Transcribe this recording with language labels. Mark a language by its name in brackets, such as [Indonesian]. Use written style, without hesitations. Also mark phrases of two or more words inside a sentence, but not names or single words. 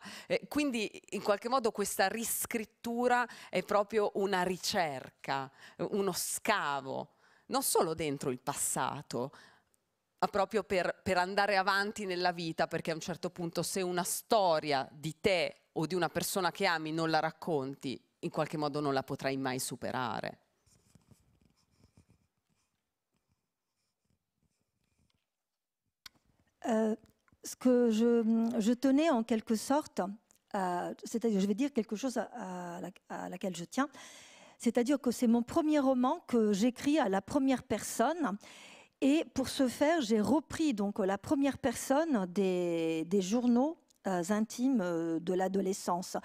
[Italian] Quindi in qualche modo questa riscrittura è proprio una ricerca, uno scavo, non solo dentro il passato, ma proprio per andare avanti nella vita, perché a un certo punto se una storia di te o di una persona che ami non la racconti, in qualche modo non la potrai mai superare. [French] Ce que je tenais en quelque sorte, c'est-à-dire je vais dire quelque chose à laquelle je tiens, c'est-à-dire que c'est mon premier roman que j'écris à la première personne, et pour ce faire j'ai repris donc la première personne des journaux intimes de l'adolescence.